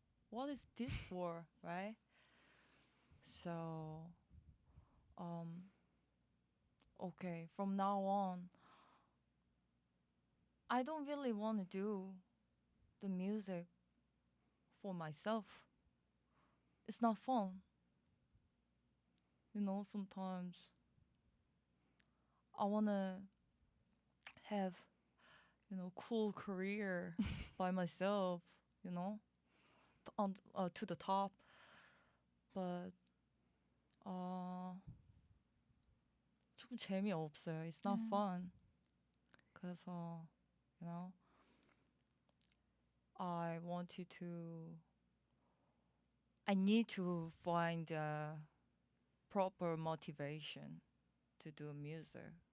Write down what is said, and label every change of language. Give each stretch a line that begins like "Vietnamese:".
English: What is this for, right? So, um, okay, from now on, I don't really want to do the music for myself. It's not fun. Sometimes I want to have, cool career by myself, you know, to the top.
Korean: But 조금 재미없어요.
English: It's not fun.
Korean: 그래서,
English: you know, I wanted to I need to find proper motivation to do music.